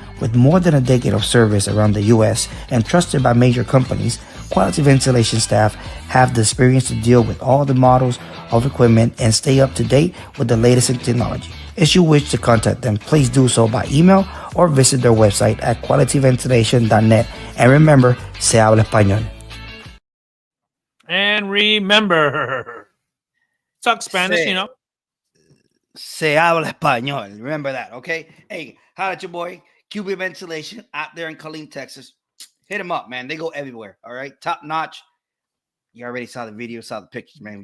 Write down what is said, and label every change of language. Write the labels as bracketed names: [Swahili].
[English] With more than a decade of service around the U.S. and trusted by major companies, Quality Ventilation staff have the experience to deal with all the models of equipment and stay up to date with the latest in technology. If you wish to contact them, please do so by email or visit their website at qualityventilation.net. And remember, [Spanish] se habla español. [English] And remember, talk Spanish, you know. [Spanish] Se habla español. [English] Remember that, okay? Hey, holla at your boy, QB Ventilation, out there in Killeen, Texas. Hit him up, man. They go everywhere, all right? Top notch. You already saw the video, saw the pictures, man.